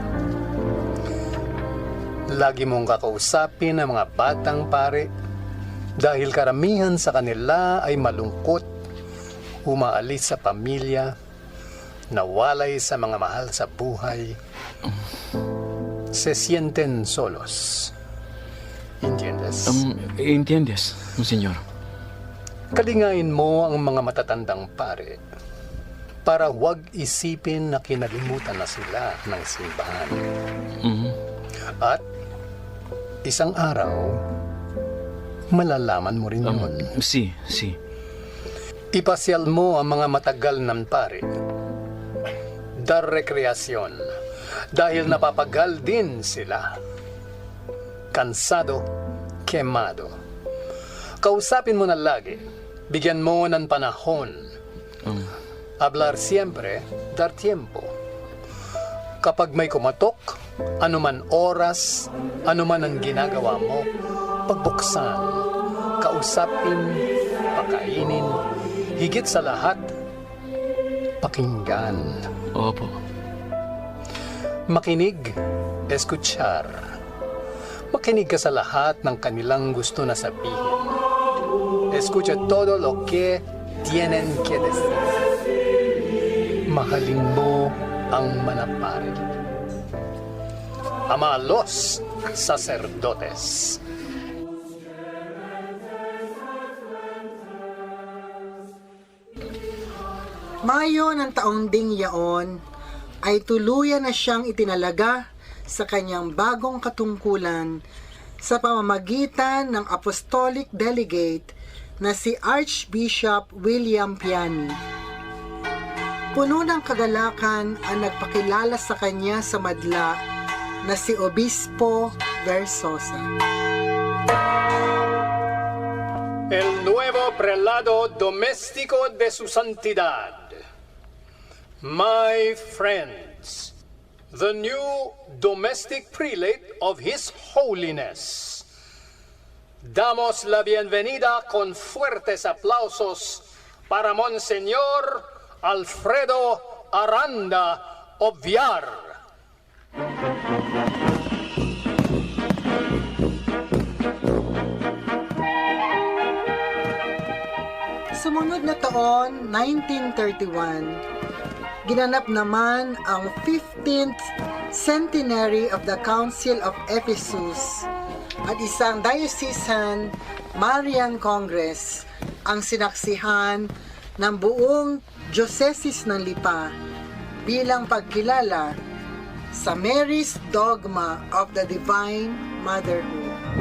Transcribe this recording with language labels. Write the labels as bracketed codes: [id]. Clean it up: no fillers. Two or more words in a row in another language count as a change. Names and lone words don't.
[tl] Lagi mong kakausapin ang mga batang pare dahil karamihan sa kanila ay malungkot, umaalis sa pamilya, nawalay sa mga mahal sa buhay, [es] se sienten solos. ¿Entiendes? Entiendes, Monsignor. [tl] Kalingain mo ang mga matatandang pare para huwag isipin na kinalimutan na sila ng simbahan. At isang araw, Malalaman mo rin yun. Si. Ipasyal mo ang mga matagal ng pare. Dar rekreasyon. Dahil napapagal din sila. [es] Kansado, quemado. [tl] Kausapin mo na lagi. Bigyan mo ng panahon. [es] Hablar siempre, dar tiempo. [tl] Kapag may kumatok, anuman oras, anuman ang ginagawa mo, pagbuksan, kausapin, pakainin, higit sa lahat, pakinggan. Opo. Makinig, escuchar. Makinig ka sa lahat ng kanilang gusto na sabihin. [es] Escucha todo lo que tienen que decir. [tl] Mahalin mo ang manapari. [es] Ama a los sacerdotes. [tl] Mayo ng taong ding yaon ay tuluyan na siyang itinalaga sa kanyang bagong katungkulan sa pamamagitan ng [en] apostolic delegate [tl] na si Archbishop William Piani. Puno ng kagalakan ang nagpakilala sa kanya sa madla na si Obispo Versosa. [es] El nuevo prelado doméstico de su santidad. [en] My friends, the new domestic prelate of His Holiness. [es] Damos la bienvenida con fuertes aplausos para Monseñor Alfredo Aranda Obviar. [tl] Sumunod na taon, 1931, ginanap naman ang 15th [en] centenary of the Council of Ephesus [tl] at isang diocesan Marian Congress ang sinaksihan ng buong Diocese ng Lipa bilang pagkilala sa Mary's Dogma of the Divine Motherhood.